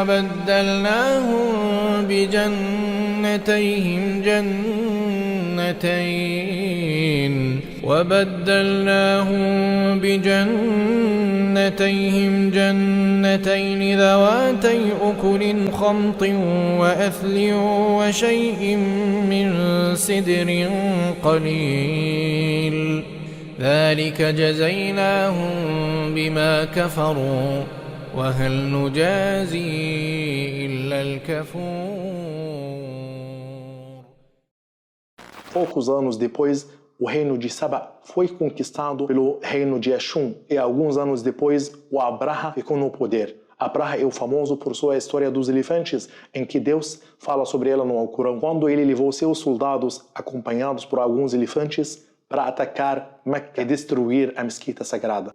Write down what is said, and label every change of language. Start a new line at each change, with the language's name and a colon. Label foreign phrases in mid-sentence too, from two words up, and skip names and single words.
Arabic: وبدلناهم بجنتين ذواتي أكل خمط وأثل وشيء من سدر قليل ذلك جزيناهم بما كفروا وهل نجازي إلا الكفور.
Portuguese: Poucos anos depois, o reino de Saba foi conquistado pelo reino de Ashum e alguns anos depois o Abraha ficou no poder. Abraha é o famoso por sua história dos elefantes, em que Deus fala sobre ela no Alcorão, quando ele levou seus soldados acompanhados por alguns elefantes para atacar Meca e destruir a mesquita sagrada.